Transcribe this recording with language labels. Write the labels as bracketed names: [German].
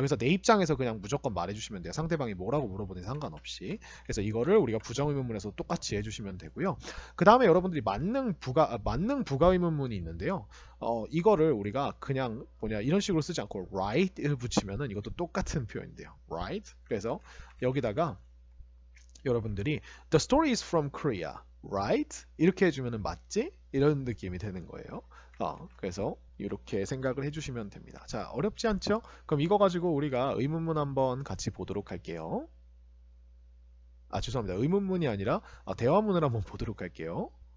[Korean] 그래서 내 입장에서 그냥 무조건 말해주시면 돼요. 상대방이 뭐라고 물어보든 상관없이. 그래서 이거를 우리가 부정의문문에서 똑같이 해주시면 되고요. 그 다음에 여러분들이 만능 부가의문문이 있는데요. 이거를 우리가 그냥 이런 식으로 쓰지 않고 right을 붙이면은 이것도 똑같은 표현인데요. [English] right? [Korean] 그래서 여기다가 여러분들이 [English] The story is from Korea, right? [Korean] 이렇게 해주면은 맞지? 이런 느낌이 되는 거예요. 그래서 이렇게 생각을 해주시면 됩니다. 자, 어렵지 않죠? 그럼 이거 가지고 우리가 의문문 한번 같이 보도록 할게요. 죄송합니다. 의문문이 아니라 대화문을 한번 보도록 할게요.